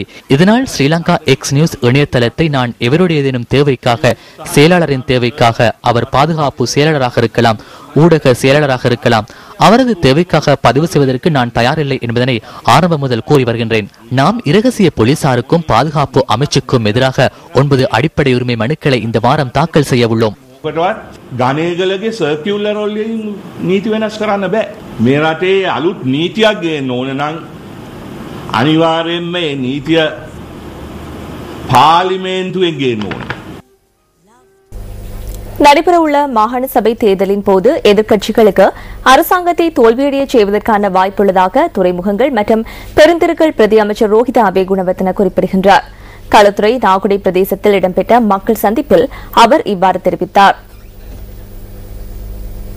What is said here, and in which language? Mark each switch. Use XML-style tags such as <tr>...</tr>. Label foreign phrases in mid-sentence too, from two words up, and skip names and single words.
<ta>இதனால் ஸ்ரீலங்கா எக்ஸ் நியூஸ் இணையதளத்தை நான் எவருடைய ஏதேனும் தேவைக்காக, செயலாளரின் தேவைக்காக, அவர் பாதுகாப்பு செயலாளராக இருக்கலாம், ஊடக செயலாளராக இருக்கலாம், அவரது தேவைக்காக பதிவு செய்வதற்கு நான் தயாரில்லை என்பதனை ஆரம்பம் முதல் கூறி வருகின்றேன். நாம் இரகசிய போலீசாருக்கும் பாதுகாப்பு அமைச்சுக்கும் எதிராக 9 அடிப்படை உரிமை மனுக்களை இந்த வாரம் தாக்கல் செய்ய உள்ளோம்.</ta> <si>ගණේගලගේ සර්කියුලර් වලින් නීති වෙනස් කරන්න බෑ. මේ රටේ අලුත් නීතියක් ගේන්න ඕන නම් අනිවාර්යයෙන්ම මේ නීතිය පාර්ලිමේන්තුවෙන් ගේන්න ඕන.</si> <ta>நடைபெறவுள்ள மாகாண சபை தேர்தலின் போது எதிர்க்கட்சிகளுக்கு அரசாங்கத்தை தோல்வியடைய செய்வதற்கான வாய்ப்புள்ளதாக துறைமுகங்கள் மற்றும் பெருந்திருக்கள் பிரதி அமைச்சர் ரோஹித அபேகுணவர்தன குறிப்பிடுகின்றார். களுத்துறை நாகுடை பிரதேசத்தில் இடம்பெற்ற மக்கள் சந்திப்பில் அவர் இவ்வாறு தெரிவித்தார்.</ta>